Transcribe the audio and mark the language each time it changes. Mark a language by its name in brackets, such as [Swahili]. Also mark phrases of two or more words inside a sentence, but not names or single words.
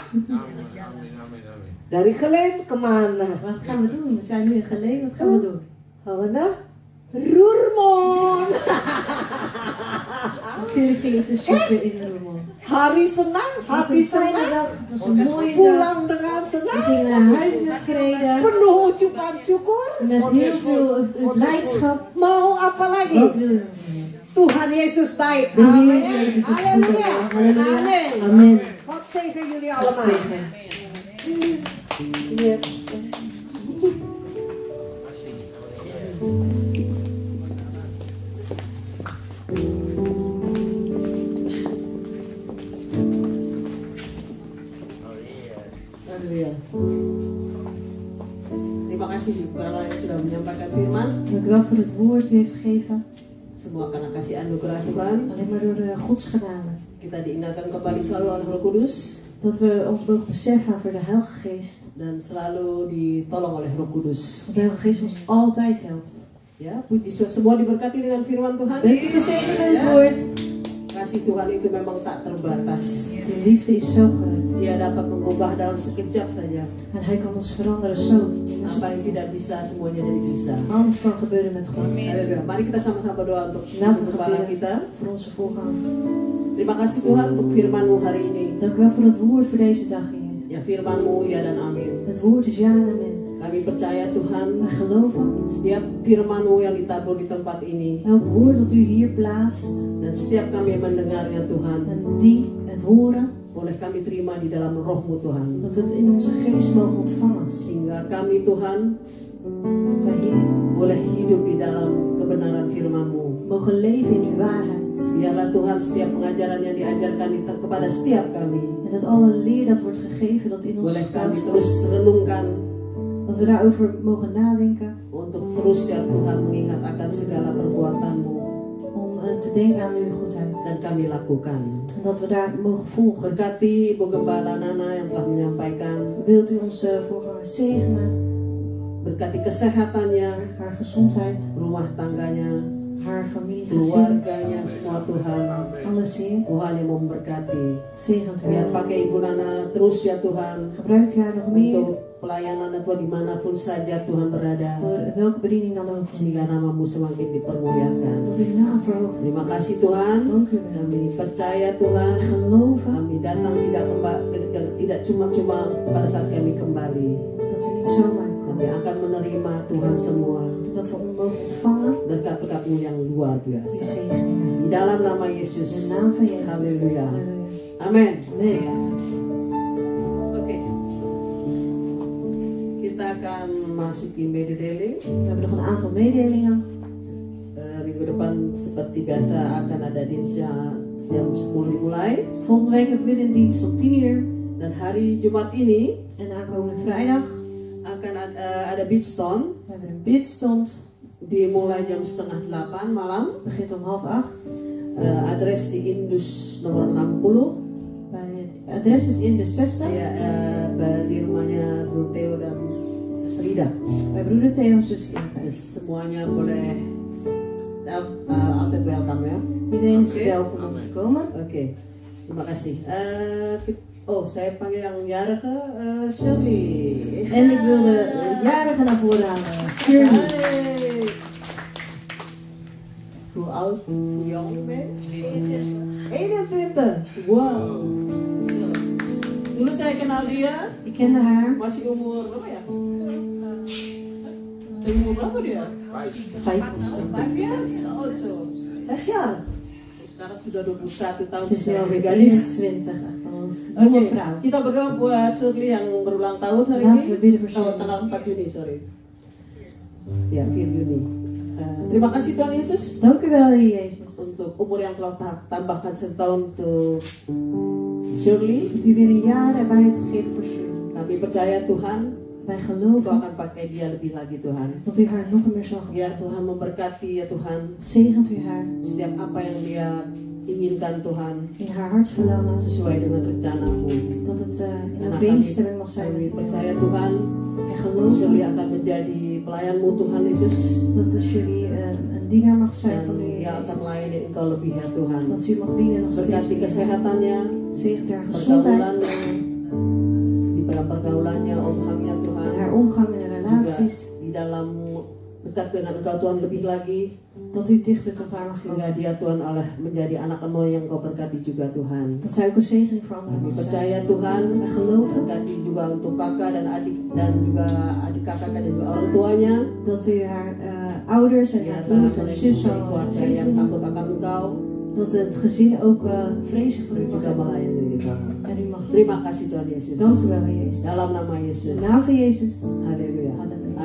[Indonesian] Amen, amen, amen, amen. Dari Geleen kemana? [Dutch] Wat gaan we doen? We zijn nu in Geleen. Wat gaan we doen? Gaan we naar Roermond. Natuurlijk gingen ze shoppen in Roermond. [Indonesian] Hari senang, [Dutch] Het was [Indonesian] hati [Dutch] een fijne [Indonesian] senang. [Dutch] dag. Het was een mooie dag. [Indonesian] Pulang dengan [Dutch] We [Indonesian] senang. [Dutch] gingen naar huis met vrede. [Indonesian] Penuh ucapan syukur. [Dutch] Met heel veel blijdschap. [Indonesian] Mau apa lagi? [Dutch] Wat wil je? [Indonesian] Tuhan Yesus baik. [Dutch] De Heer Amen. Jezus is goed. Halleluja. Halleluja. Amen. Amen. God zegen jullie God allemaal. zegen. Yes. [Indonesian] Haleluya. Terima kasih juga yang sudah menyampaikan firman. [Dutch] Dank u wel voor het woord die u heeft gegeven. [Indonesian] Semua karena kasih anugerah Tuhan. [Dutch] Alleen maar door de Gods genade. [Indonesian] Kita diingatkan kembali selalu oleh Roh Kudus [Dutch] Dat we ons mogen beseffen voor de Heilige Geest. [Indonesian] dan selalu ditolong oleh Roh Kudus. [Dutch] Dat de Heilige Geest ons altijd helpt. [Indonesian] Ya, puji semua diberkati dengan firman Tuhan. [Dutch] Bent u gezegend met het woord? [Indonesian] Kasih Tuhan itu memang tak terbatas. [Dutch] De liefde is zo groot. [Indonesian] Dia dapat mengubah dalam sekejap saja. [Dutch] En Hij kan ons veranderen zo. [Indonesian] Apa yang tidak bisa semuanya jadi bisa. [Dutch] Alles kan gebeuren met God. [Indonesian] Haleluya. Mari kita sama-sama berdoa untuk [Dutch] Laten we [Indonesian] kepala [Dutch] gebeden [Indonesian] kita. [Dutch] voor onze voorganger. [Indonesian] Terima kasih Tuhan untuk firman-Mu hari ini. [Dutch] Dank u wel voor het woord voor deze dag, Heer. [Indonesian] Ya firman-Mu ya dan amin. [Dutch] Het woord is ja en amen. [Indonesian] Kami percaya Tuhan [Dutch] Wij geloven [Indonesian] setiap firman-Mu yang ditabur di tempat ini [Dutch] elk woord dat u hier plaatst [Indonesian] dan setiap kami mendengarnya Tuhan, [Dutch] en die het horen, [Indonesian] boleh kami terima di dalam roh-Mu Tuhan. [Dutch] dat we het in onze geest mogen ontvangen. [Indonesian] Sehingga kami Tuhan [Dutch] Dat wij hier [Indonesian] boleh hidup di dalam kebenaran firman-Mu. [Dutch] mogen leven in uw waarheid. [Indonesian] Biarlah Tuhan setiap pengajaran yang diajarkan kepada setiap kami [Dutch] En dat alle leer dat wordt gegeven, dat in ons [Indonesian] boleh kami [Dutch] geplaatst [Indonesian] terus [Dutch] wordt. [Indonesian] renungkan [Dutch] Dat we daarover mogen nadenken. [Indonesian] untuk terus ya Tuhan mengingat akan segala perbuatan-Mu [Dutch] Om te denken aan uw goedheid. [Indonesian] dan kami lakukan. [Dutch] En dat we daar mogen volgen. [Indonesian] Berkati Ibu Gembala Nana yang telah menyampaikan, [Dutch] Wilt u onze voorganger zegenen? [Indonesian] berkati kesehatannya, [Dutch] Haar gezondheid, [Indonesian] rumah tangganya, [Dutch] haar familie, gezin, [Indonesian] keluarganya semua Tuhan. [Dutch] alles Heer. [Indonesian] Tuhan yang memberkati. [Dutch] Zegent u [Indonesian] Biar [Dutch] haar. [Indonesian] pakai Ibu Nana terus ya Tuhan [Dutch] Gebruikt u haar nog meer [Indonesian] untuk pelayanan atau dimanapun saja Tuhan berada, [Dutch] voor welke bediening dan ook. [Indonesian] sehingga nama-Mu semakin dipermuliakan. [Dutch] Dat uw naam verhoogt. [Indonesian] Terima kasih Tuhan. [Dutch] Dank u wel. [Indonesian] Kami percaya Tuhan. [Dutch] Wij geloven [Indonesian] Kami datang tidak cuma pada saat kami kembali. [Dutch] dat u niet zomaar [Indonesian] Kami [Dutch] komt. [Indonesian] akan menerima Tuhan semua [Dutch] Dat we mogen ontvangen [Indonesian] berkat-berkat-Mu yang luar [Dutch] uw [Indonesian] biasa. [Dutch] zegeningen. [Indonesian] Di dalam nama [Dutch] In de [Indonesian] Yesus. [Dutch] naam van Jezus. [Indonesian] Halleluja. [Dutch] Halleluja. [Indonesian] Amin. [Dutch] Amen. [Indonesian] Oke. Kita akan masuki mededeling. [Dutch] We hebben nog een aantal mededelingen. [Indonesian] Minggu depan seperti biasa akan ada dienst jam 10 dimulai. [Dutch] Volgende week hebben we weer een dienst om 10 uur. [Indonesian] Dan hari Jumat ini [Dutch] En aankomende vrijdag [Indonesian] akan ada beachstone. [Dutch] we hebben een bidstond. [Indonesian] Dimulai jam 7:30 malam. [Dutch] Het begint om 7:30. [Indonesian] Adres di Indus nomor 60. [Dutch] Het adres is in de 60. [Indonesian] Ya, di rumahnya Bro Theo dan Sus Rida. [Dutch] Bij broeder Theo en zus Inta. [Indonesian] Dus semuanya boleh altijd welcome ya. [Dutch] Iedereen is Oké. welkom om te komen. [Indonesian] Oke, terima kasih. Saya panggil yang jarige Shirley. [Dutch] En ik wil de jarige naar voren halen. Shirley. Hey. Hoe oud, hoe jong ben je? 21. [Indonesian] Wow. Dulu saya kenal dia [Dutch] Ik kende haar. [Indonesian] masih umur berapa ya? Umur berapa dia? [Dutch] 5 of zo. [English] 5 years? Oh, so. [Indonesian] Saya siar. Sekarang sudah 21 tahun. [Dutch] Ze is nu [Indonesian] sudah [Dutch] alweer [Indonesian] gadis. [Dutch] 21. Echt al een jonge [Indonesian] Oke, [Dutch] vrouw. [Indonesian] kita berdoa buat Shirley yang berulang tahun hari [Dutch] Laten we [Indonesian] ini. [Dutch] bidden voor [Indonesian] Oh, [Dutch] Shirley. [Indonesian] tanggal 4 Juni, sorry. Ya, 4 Juni. Terima kasih Tuhan Yesus [Dutch] Dank u wel, Heer Jezus. [Indonesian] untuk umur yang telah tambahkan setahun untuk Shirley. [Dutch] Dat u weer een jaar erbij heeft gegeven voor Shirley. [Indonesian] Kami percaya Tuhan, [Dutch] Wij [Indonesian] Engkau [Dutch] geloven [Indonesian] akan pakai dia lebih lagi Tuhan. [Dutch] dat u haar nog meer zal [Indonesian] Biar [Dutch] gebruiken. [Indonesian] Tuhan memberkati ya Tuhan. [Dutch] Zegent u haar [Indonesian] Setiap apa yang dia inginkan Tuhan [Dutch] in haar hartsverlangen. [Indonesian] sesuai dengan rencana-Mu. [Dutch] Dat het in En dan overeenstemming mag zijn [Indonesian] kami [Dutch] met u. [Indonesian] percaya Tuhan, [Dutch] En geloven [Indonesian] jullie akan menjadi pelayanmu Tuhan Yesus. [Dutch] dat als jullie een dienaar mag zijn van u, [Indonesian] Dan dia akan [Dutch] Jezus. [Indonesian] melayani Engkau lebih ya Tuhan. [Dutch] Dat u mag dienen nog steeds. [Indonesian] Berkati kesehatannya, [Dutch] Zegent haar gezondheid, [Indonesian] pergaulannya, di dalam pergaulannya, omgangnya Tuhan. [Dutch] haar omgang en [Indonesian] Juga [Dutch] relaties. [Indonesian] di dalam dekat dengan Engkau Tuhan lebih lagi. [Dutch] Dat u dichter tot haar mag [Indonesian] Sehingga [Dutch] komen. [Indonesian] dia Tuhan Allah menjadi anak-Mu yang Kau berkati juga Tuhan. [Dutch] Dat zij ook een zegening voor anderen [Indonesian] Kami [Dutch] mag zijn. [Indonesian] percaya Tuhan, [Dutch] Wij geloven [Indonesian] berkati juga untuk kakak dan adik juga adik kakak dan juga orang tuanya. [Dutch] dat u haar ouders en haar [Indonesian] Biarlah [Dutch] broers en [Indonesian] mereka [Dutch] zus [Indonesian] menjadi [Dutch] zal [Indonesian] keluarga yang [Dutch] zegenen. [Indonesian] takut akan Engkau [Dutch] Dat het gezin ook vrezen voor u [Indonesian] dan [Dutch] mag [Indonesian] juga [Dutch] hebben. [Indonesian] melayani Engkau. [Dutch] En u mag [Indonesian] Terima kasih Tuhan Yesus. [Dutch] Dank u wel, Heer Jezus. [Indonesian] Dalam nama [Dutch] In [Indonesian] Yesus. [Dutch] de naam van Jezus. [Indonesian] Haleluya. [Dutch] Halleluja.